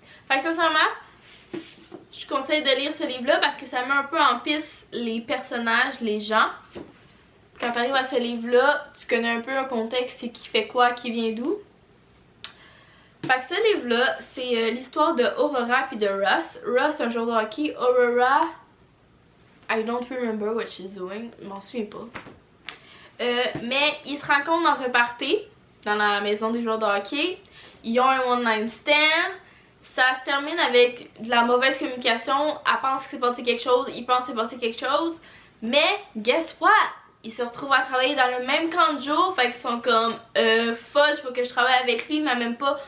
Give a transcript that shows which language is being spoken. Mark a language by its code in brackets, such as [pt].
[fr] Fait que sincèrement, je conseille de lire ce livre-là parce que ça met un peu en piste les personnages, les gens. Quand tu arrives à ce livre-là, tu connais un peu un contexte, c'est qui fait quoi, qui vient d'où. Fait que ce livre-là, c'est l'histoire de Aurora puis de Russ. Russ, c'est un joueur de hockey. [en] Aurora, I don't remember what she's doing. [fr] Je m'en souviens pas. Mais ils se rencontrent dans un party, dans la maison des joueurs de hockey. Ils ont un one-night stand. Ça se termine avec de la mauvaise communication. Elle pense qu'il s'est passé quelque chose, il pense qu'il s'est passé quelque chose. Mais, [en] guess what? [fr] Ils se retrouvent à travailler dans le même camp de jour. Fait qu'ils sont comme, fudge, faut que je travaille avec lui, mais même pas.